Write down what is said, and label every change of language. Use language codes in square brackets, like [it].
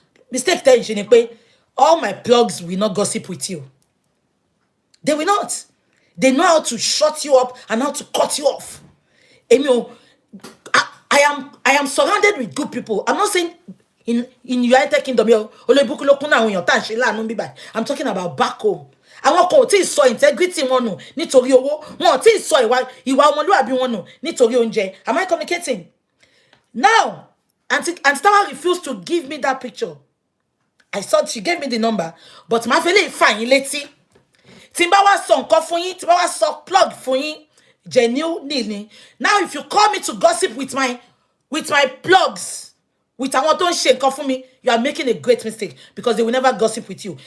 [en] Mistake [yo] tẹ́yìn ṣe ni pé [en] all my plugs will not gossip with you. They will not. They know how to shut you up and how to cut you off. I am surrounded with good people. I'm not saying in United Kingdom, I'm talking about back home. [yo] Àwọn kan ò tí ì sọ integrity wọn nù nítorí owó. Wọn ò tí ì sọ ìwà ọmọlúwàbí wọn nù nítorí oúnjẹ. [en] Am I communicating? Now, Auntie Tawa refused to give me that picture. I thought she gave me the number, but [yo] màá fi lè fà yín létí. Tí n bá wá sọ nǹkan fún yín, tí n bá wá sọ plug fún yín, genuinely. [en] Now, if you call me to gossip with my plugs, with [yo] àwọn tó ń ṣe nǹkan fún mi, [en] you are making a great mistake because they will never gossip with you.